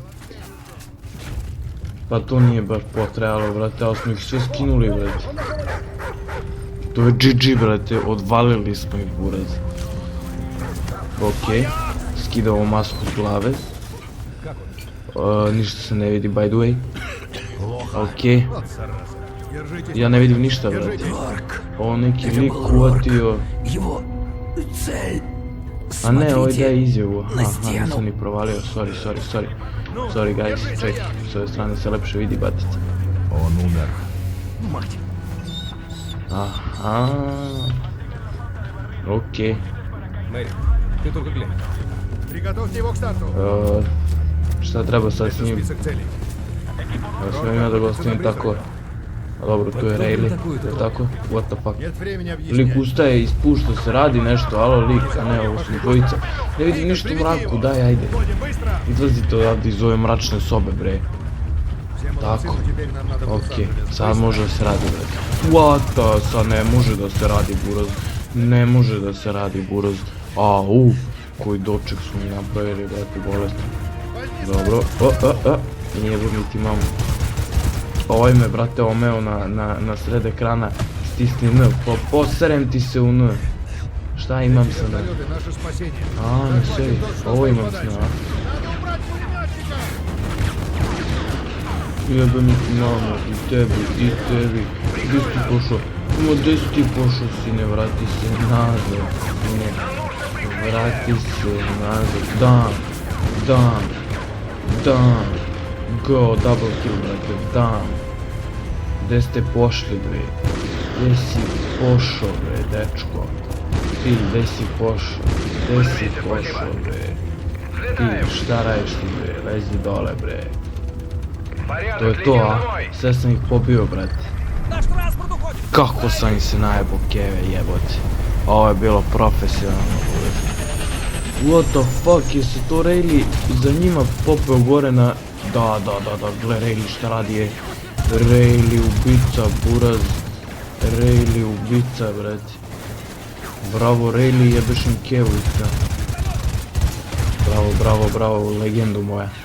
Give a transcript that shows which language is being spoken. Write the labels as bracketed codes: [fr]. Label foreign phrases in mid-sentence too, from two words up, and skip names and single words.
[sr] Pa to nije baš potrebalo, brate, ali smo ih sve skinuli, brate. To je GG, brate, odvalili smo ih, buraz. Okej, skidamo masku s glave. Ništa se ne vidi, [en] by the way. [sr] Okej. Ja ne vidim ništa, brate. Ovo neki lik uvatio. A ne, ovo daje izjavu. Aha, nisam ni provalio, [en] sorry. Sorry guys, [sr] ček, s ove strane se lepše vidi batica. On umер. Aha. Okej. [ru] Мэри, ты только глянь. Приготовьте его к старту. [sr] Šta treba sad s njim? [ru] Список целей. [sr] Sve ima da ga ostavim tako. A dobro, tu je Rayleigh, je tako? [en] What the fuck? [ru] Нет времени [sr] Lik [ru] объяснять. [sr] ustaje, ispušta se, radi nešto, alo lik, a ne, ovo su dvojica. Ne vidim ništa u mraku, daj, ajde. [ru] Ходим быстро. [sr] Izlazite odavde iz ove mračne sobe, bre. [ru] Всем Так. молодцам, теперь нам надо [sr] Okej, [ru] высаживаться. [sr] sad može da se radi, brate. [en] What the, [sr] sad ne može da se radi, buraz. Ne može da se radi, buraz. Koji doček su mi napravili, brate, bolesno. Dobro, nije niti mamu. Ovaj me, brate, omeo na sred ekrana, stisni N, poserem ti se u N. Šta imam sa N? [ru] Вертолеты — наше спасение. [sr] Ne sebi, ovo imam s N, a? Jebe mi ti mamu, i tebi, gdje si ti pošao? Gdje si ti pošao, sine, vrati se nazad, sine, vrati se nazad, dan, [en] go, double kill, [sr] brate, dan. Gdje ste pošli, bre? Gdje si pošao, bre, dečko? Ti, gdje si pošao, bre? Ti, šta radiš ti, bre? Lezi dole, bre. To je to, a? Sve sam ih pobio, brate. Kako sam im se najebo keve, jebote. Ovo je bilo profesionalno, bre. [en] What the fuck, [sr] je se to Rayleigh za njima popeo gore na... Da, gle Rayleigh šta radi je. Rayleigh ubica, buraz. Rayleigh ubica, brate. Bravo Rayleigh, jebeš im kevu iska. Bravo, bravo, bravo, legendu moja.